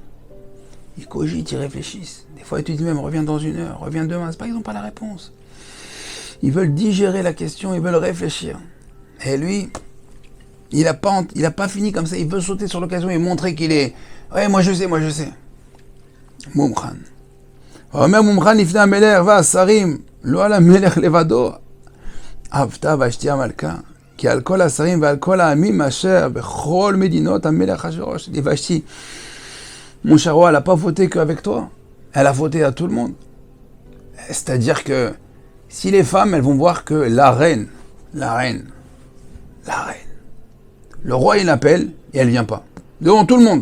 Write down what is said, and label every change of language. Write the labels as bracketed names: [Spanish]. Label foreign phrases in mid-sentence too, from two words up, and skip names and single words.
[French] Ils cogitent, ils réfléchissent. Des fois, ils te disent même, reviens dans 1 heure, reviens demain. C'est pas qu'ils n'ont pas la réponse. Ils veulent digérer la question, ils veulent réfléchir. Et lui, il a pas fini comme ça, il veut sauter sur l'occasion et montrer qu'il est, ouais, moi je sais. Mumchan. [Hebrew] אומר ממוכן לפני המלך והשרים לא על המלך לבדו. עוותה ושתי המלכה. כי על כל השרים ועל כל העמים אשר בכל מדינות המלך אחשורוש. [French] Dit Vashti, mon cher roi, elle n'a pas fauté qu'avec toi. Elle a fauté à tout le monde. C'est-à-dire que si les femmes, elles vont voir que la reine, le roi il appelle et elle vient pas. Devant tout le monde.